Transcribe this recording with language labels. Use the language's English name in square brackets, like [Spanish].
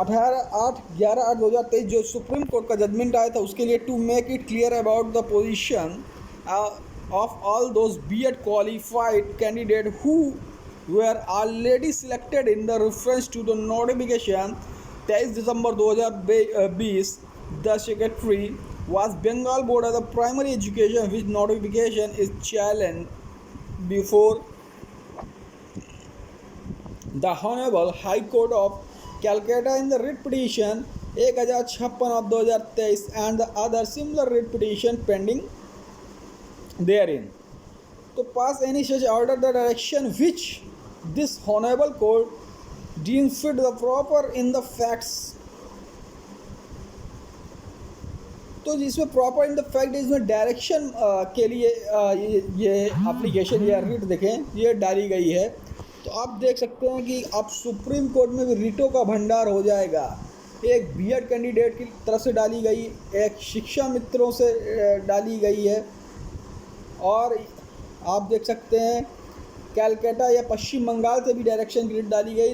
[English] 11/8/2023 [Hindi] जो supreme court का judgement आया था उसके लिए [English] To make it clear about the position of all those BEd qualified candidate who were already selected in the reference to the notification 23 December 2020. The secretary was Bengal Board of the Primary Education, which notification is challenged before the Honorable High Court of Calcutta in the writ petition 1056 of 2023 and the other similar writ petition pending therein. To pass any such order, the direction which this honorable court deems fit the proper in the facts। [Hindi] तो जिसमें [English] proper in the fact [Hindi] इसमें direction के लिए ये application या writ देखें ये डाली गई है। तो आप देख सकते हैं कि अब सुप्रीम कोर्ट में भी रिटों का भंडार हो जाएगा। एक बीएड कैंडिडेट की तरफ से डाली गई, एक शिक्षा मित्रों से डाली गई है और आप देख सकते हैं कैलकाटा या पश्चिम बंगाल से भी डायरेक्शन की रिट डाली गई।